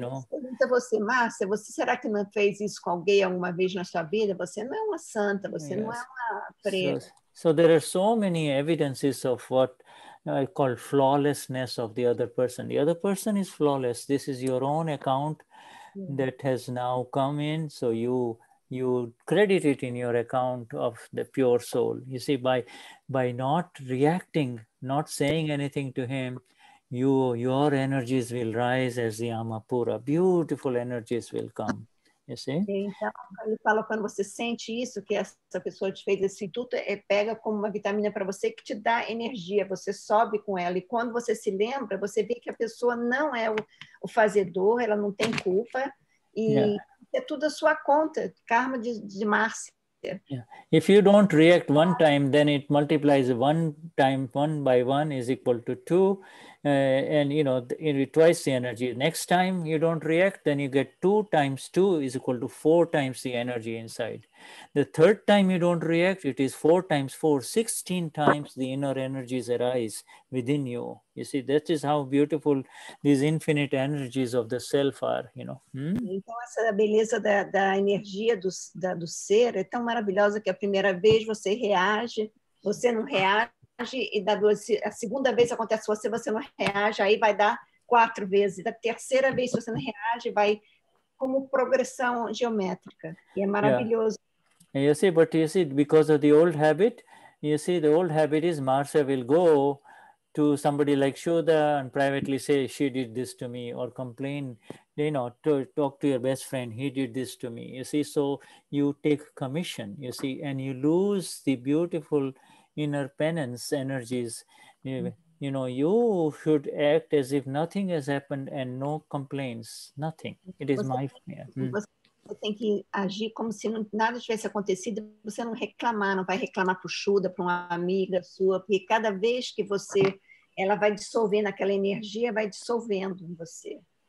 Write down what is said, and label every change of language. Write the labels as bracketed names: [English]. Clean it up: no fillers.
[Portuguese] Pergunta você, Márcia, será que não fez isso com alguém alguma vez na sua vida? Você não é uma santa, você não é uma freira. [English] So there are so many evidences of what I call flawlessness of the other person. The other person is flawless. This is your own account that has now come in. So you credit it in your account of the pure soul. You see, by not reacting, not saying anything to him, your energies will rise as the Amapura. Beautiful energies will come. You see? [Portuguese] Então, ele fala, quando você sente isso, que essa pessoa te fez esse intuito, pega como uma vitamina para você que te dá energia, você sobe com ela. E quando você se lembra, você vê que a pessoa não é o fazedor, ela não tem culpa, e é tudo a sua conta, karma de Márcia. [English] Yeah. If you don't react one time, then it multiplies 1 time, 1 by 1 is equal to 2. And twice the energy. Next time you don't react, then you get 2 times 2 is equal to 4 times the energy inside. The third time you don't react, it is 4 times 4, 16 times the inner energies arise within you. You see, that is how beautiful these infinite energies of the self are, [Portuguese] Então, essa beleza da energia do ser é tão maravilhosa que a primeira vez você reage, você não reage, e a segunda vez acontece você não reage, aí vai dar 4 vezes. Da terceira vez, se você não reage, vai como progressão geométrica. E é maravilhoso. [English] You see, but you see, because of the old habit, the old habit is Marcia will go to somebody like Shuddha and privately say, she did this to me, or complain, to talk to your best friend, he did this to me. You see, so you take commission, you see, and you lose the beautiful inner penance energies. You should act as if nothing has happened and no complaints, nothing. It is my fear. [Portuguese] Você tem que agir como se nada tivesse acontecido, você não reclamar, não vai reclamar para o Shuddha, para uma amiga sua, porque cada vez que ela vai dissolvendo aquela energia, vai dissolvendo em você.